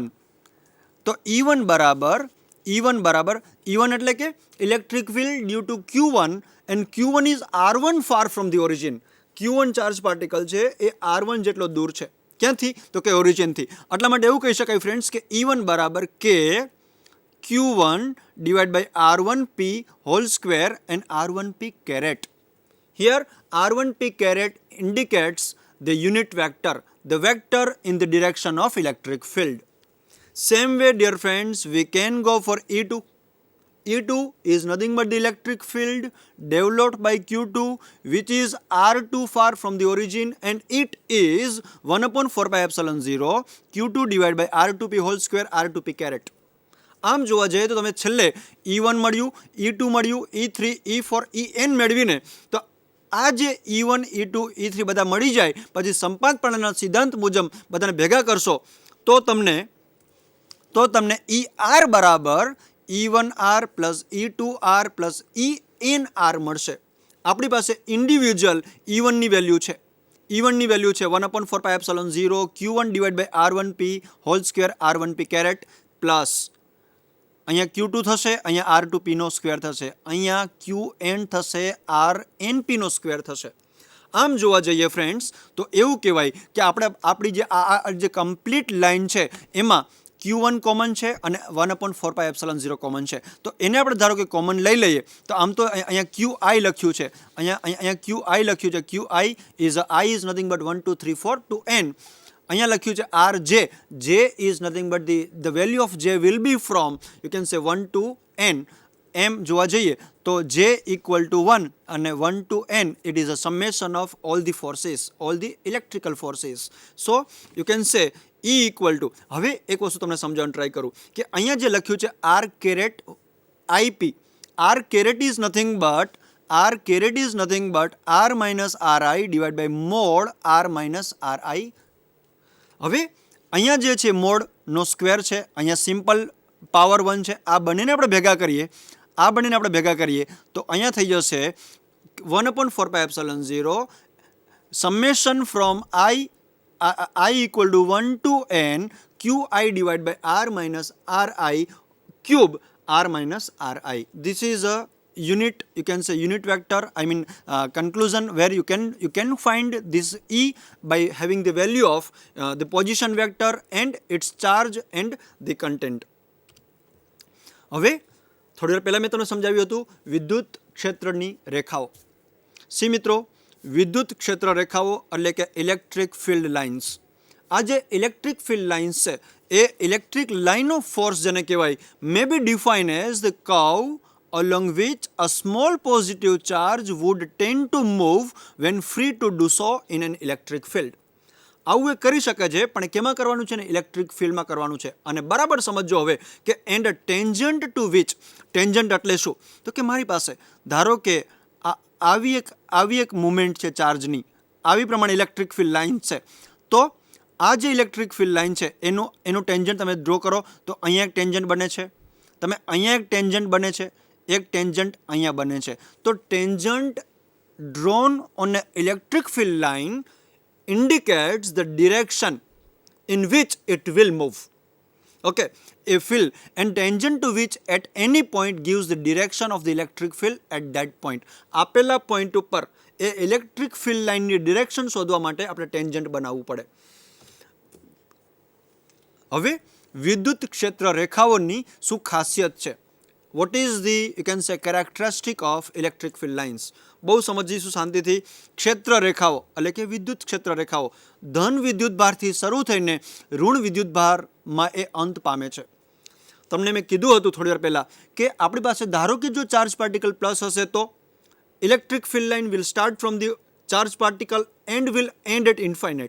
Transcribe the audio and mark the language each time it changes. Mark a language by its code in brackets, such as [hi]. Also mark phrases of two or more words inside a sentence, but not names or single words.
[gu] તો E1 એટલે કે [en] electric field due to Q1 and Q1 is R1 far from the origin. [gu] Q1 [en] charge particle [gu] છે એ R1 જેટલો દૂર છે. ક્યાંથી? તો કે ઓરિજિનથી. એટલા માટે એવું કહી શકાય ફ્રેન્ડ્સ કે E1 બરાબર કે Q1 [en] divide by R1P whole square and R1P caret. Here r1p caret indicates the unit vector, the vector in the direction of electric field. Same way, dear friends, we can go for E2. E2 is nothing but the electric field developed by Q2, which is R2 far from the origin, and it is 1 upon 4 pi epsilon 0 Q2 divided by R2p whole square R2p caret. [gu] આમ જોવા જઈએ તો તમે છેલ્લે E1 મળ્યું, E2 મળ્યું, E3, E4, En મેળવીને તો આ જે E1, E2, E3 બધા મળી જાય પછી સંપાત પ્રણાલીના સિદ્ધાંત મુજબ બધાને ભેગા કરશો તો તમને ER બરાબર E1R પ્લસ E2R પ્લસ ENR મળશે. આપણી પાસે ઇન્ડિવિજ્યુઅલ E1ની વેલ્યુ છે. E1ની વેલ્યુ છે [en] 1 upon 4 pi epsilon 0 Q1 divided by R1p whole square R1p caret [gu] પ્લસ અહીંયા Q2 થશે, અહીંયા R2p નો સ્ક્વેર થશે, અહીંયા Qn થશે, RNp નો સ્ક્વેર થશે. આમ જોવા જઈએ ફ્રેન્ડ્સ તો એવું કહેવાય કે આપણી જે [en] complete line [gu] છે એમાં Q1 કોમન છે અને [en] 1 upon 4 pi epsilon 0 [gu] કોમન છે. તો એને આપણે ધારો કે કોમન લઈ લઈએ તો આમ તો અહીંયા QI લખ્યું છે, અહીંયા QI લખ્યું છે. [en] QI is nothing but 1 2 3 4 to n. [gu] અહીંયા લખ્યું છે RJ. [en] J is nothing but the value of J will be from, you can say 1 to n. M [gu] જોવા જઈએ તો [en] J equal to 1 અને 1 to n, it is a summation of all the forces, all the electrical forces. So you can say E equal to, [gu] હવે એક વસ્તુ તમને સમજાવવાનું ટ્રાય કરું કે અહીંયા જે લખ્યું છે [en] R caret IP, R caret is nothing but R minus RI divided by mod R minus RI. [gu] હવે અહીંયા જે છે મોડનો સ્ક્વેર છે, અહીંયા [en] simple power [gu] 1 છે. આ બંનેને આપણે ભેગા કરીએ તો અહીંયા થઈ જશે [en] 1 upon 4 pi epsilon 0 summation from I equal to 1 to n QI divided by R minus RI cube R minus RI. This is a unit, you can say unit vector, conclusion, where you can find this E by having the value of the position vector and its charge and the content. [gu] હવે થોડી વાર પહેલાં મેં તમને સમજાવ્યું હતું વિદ્યુત ક્ષેત્રની રેખાઓ. સી મિત્રો, વિદ્યુત ક્ષેત્ર રેખાઓ એટલે કે [en] electric field lines. [gu] આ જે [en] electric field lines [gu] છે એ [en] electric line of force [gu] જેને કહેવાય [en] may be define as the curve along which a small positive charge would tend to move when free to do so in an electric field. [gu] આવું એ કરી શકે છે પણ કેમાં કરવાનું છે ને, ઇલેક્ટ્રિક ફિલ્ડમાં કરવાનું છે. અને બરાબર સમજો હવે કે [en] and tangent to which, [gu] ટેન્જન્ટ એટલે શું તો કે મારી પાસે ધારો કે આવી એક મુવમેન્ટ છે ચાર્જની, આવી પ્રમાણે [en] electric field line [gu] છે. તો આ જે [en] electric field line [gu] છે એનું ટેન્જન્ટ તમે ડ્રો કરો તો અહીંયા એક ટેન્જન્ટ બને છે, અહીંયા એક ટેન્જન્ટ બને છે, એક ટેન્જન્ટ અહીંયા બને છે. [en] તો tangent drawn on a electric field line indicates the direction in which it will move. Okay, a field and tangent to which at any point gives the direction of the electric field at that point. [gu] આપેલા પોઈન્ટ ઉપર એ [en] electric field [gu] લાઇનની ડિરેક્શન શોધવા માટે આપણે ટેન્જન્ટ બનાવવું પડે. હવે વિદ્યુત ક્ષેત્ર રેખાઓની શું ખાસિયત છે? [en] What is the, you can say, characteristic of electric field lines? [gu] બહુ સમજીશું શાંતિથી. ક્ષેત્ર રેખાઓ એટલે કે વિદ્યુત ક્ષેત્ર રેખાઓ ધન વિદ્યુત ભારથી શરૂ થઈને ઋણ વિદ્યુત ભારમાં એ અંત પામે છે. તમને મેં કીધું હતું થોડી વાર પહેલાં કે આપણી પાસે ધારો કે જો [en] charge particle plus [gu] હશે તો [en] electric field line will start from the charge particle and will end at infinite.